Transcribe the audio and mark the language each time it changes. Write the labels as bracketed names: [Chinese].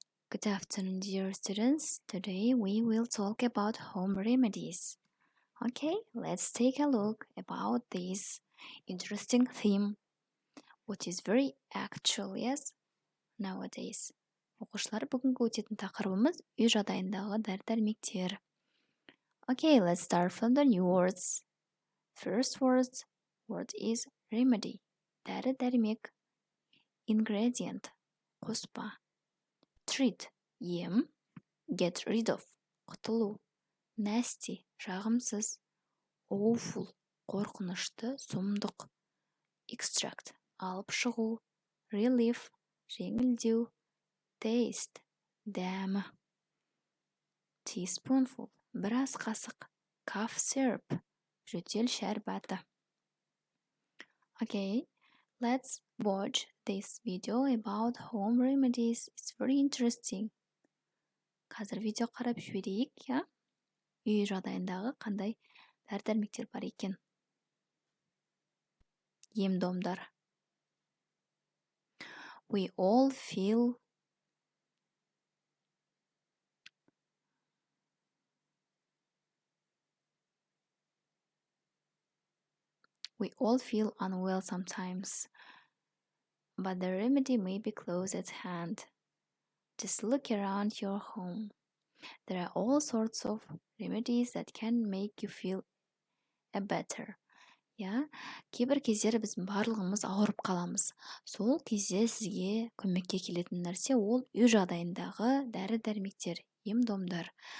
[English] Good afternoon, dear students. Today we will talk about home remedies. Okay, let's take a look about this interesting theme, which is very actual, yes, nowadays. [Kazakh] Оқушылар, бүгінгі өтетін тақырыбымыз үй жағдайындағы дәрі-дәрмектер. [English] Okay, let's start from the new words. First word is remedy. Дәрі-дәрмек. Ingredient. Қоспа. Treat. Ем. Get rid of. Құтылу. Nasty. Жағымсыз. Awful. [Kazakh] Қорқынышты, сұмдық. Extract. Алып шығу. Relief. Жеңілдеу. Taste. Дәмі. Teaspoonful. Біраз қасық. Cough syrup. Жөтел шәрбаты. [English] Okay, let's watch this video about home remedies. It's very interesting. [Kazakh] Қазір видео қарап жіберейік, я? Үй жағдайындағы қандай дәрі-дәрмектер бар екен. Ем-домдар. [English] We all feel unwell sometimes, but the remedy may be close at hand. Just look around your home. There are all sorts of remedies that can make you feel better. [Kazakh] Я, кейбір кездері біздің барлығымыз ауырып қаламыз. Сол кезде сізге көмекке келетін нәрсе ол үй жағдайындағы дәрі-дәрмектер, ем-домдар.